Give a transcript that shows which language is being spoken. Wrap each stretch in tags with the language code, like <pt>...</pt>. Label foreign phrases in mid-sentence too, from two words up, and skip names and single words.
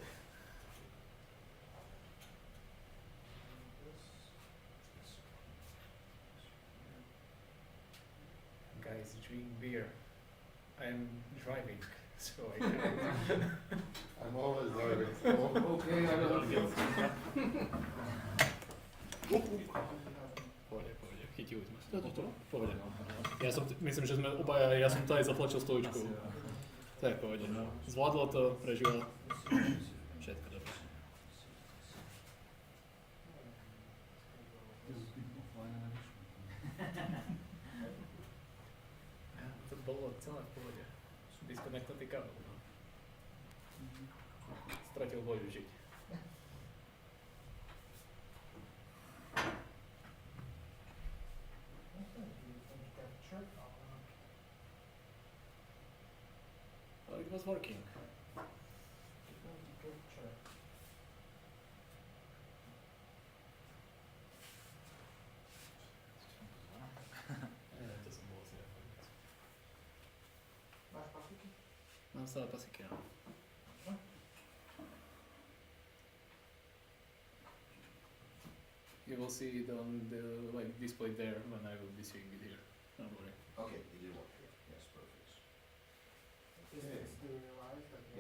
<en>Guys, drink beer. I'm driving, so I can't. I'm always driving, so. Okay, I don't get</en> <sk>Pohode, chytili sme. Pohode, no. Ja som, myslím, že sme obaja, ja som to aj zatlačil stoličkou. To je v pohode, no. Zvládlo to, prežilo. Všetko dobre. To bolo celé v pohode. Disconnectnutý kábel, no. Stratil voľu žiť.</sk> <en>Well, it was working.</en> <sk>To som bol asi nakoniec. Máš papiky? Mám stále pasiky, no.</sk> <en>You will see it on the display there when I will be seeing it here. Don't worry. Okay, it did work here. Yes, perfect. Is this do you realize that you</en>